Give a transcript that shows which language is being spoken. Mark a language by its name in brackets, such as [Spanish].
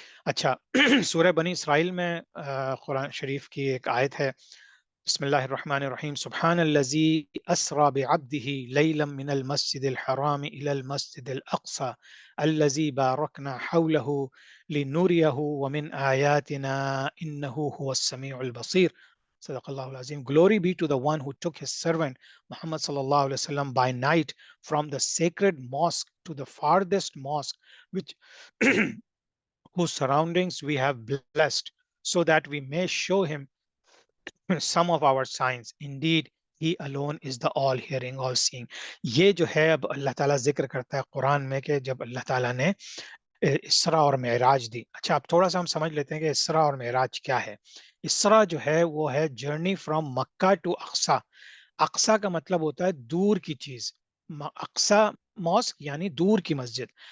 [Urdu] اچھا، سورہ بنی اسرائیل میں قرآن شریف کی ایک آیت ہے، [Arabic] بسم اللہ الرحمن الرحیم، سبحان الذی اسرا بعبده لیلا من المسجد الحرام الى المسجد الاقصى الذی بارکنا حوله لنوریہ ومن آیاتنا انه هو السمیع البصیر. صدق اللہ العظیم. [English] Glory be to the one who took his servant Muhammad sallallahu alaihi wasallam by night from the sacred mosque to the farthest mosque, which whose surroundings we have blessed, so that we may show him some of our signs. Indeed, He alone is the all hearing, all seeing. [Urdu] یہ جو ہے اب اللہ تعالیٰ ذکر کرتا ہے قرآن میں کہ جب اللہ تعالیٰ نے اسرا اور معراج دی. اچھا اب تھوڑا سا ہم سمجھ لیتے ہیں کہ اسرا اور معراج کیا ہے. اسرا جو ہے وہ ہے [English] Journey from Mecca to Aqsa. [Urdu] Aqsa کا مطلب ہوتا ہے دور کی چیز. اقصا ماسک یعنی دور کی مسجد.